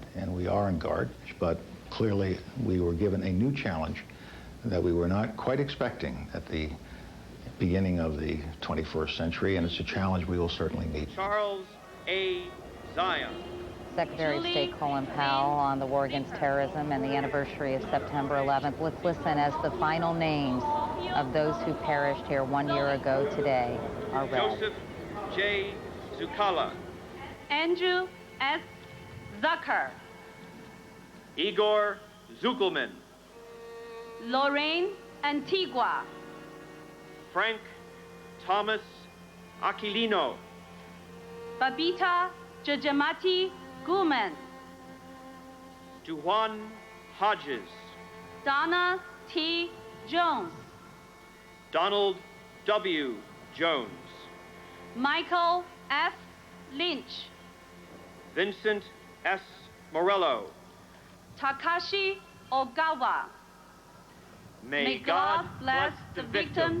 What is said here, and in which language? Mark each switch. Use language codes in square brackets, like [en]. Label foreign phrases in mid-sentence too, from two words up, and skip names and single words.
[en] And we are on guard, but clearly we were given a new challenge that we were not quite expecting at the beginning of the 21st century, and it's a challenge we will certainly meet. Charles A. Zion. Secretary of State Colin Powell on the war against terrorism and the anniversary of September 11th. Let's listen as the final names of those who perished here 1 year ago today are read. Joseph J. Zucala. Andrew S. Zucker. Igor Zuckelman. Lorraine Antigua. Frank Thomas Aquilino. Babita Jajamati Guman. Juan Hodges. Donna T. Jones. Donald W. Jones. Michael F. Lynch. Vincent S. Morello. Takashi Ogawa. May God bless the victims.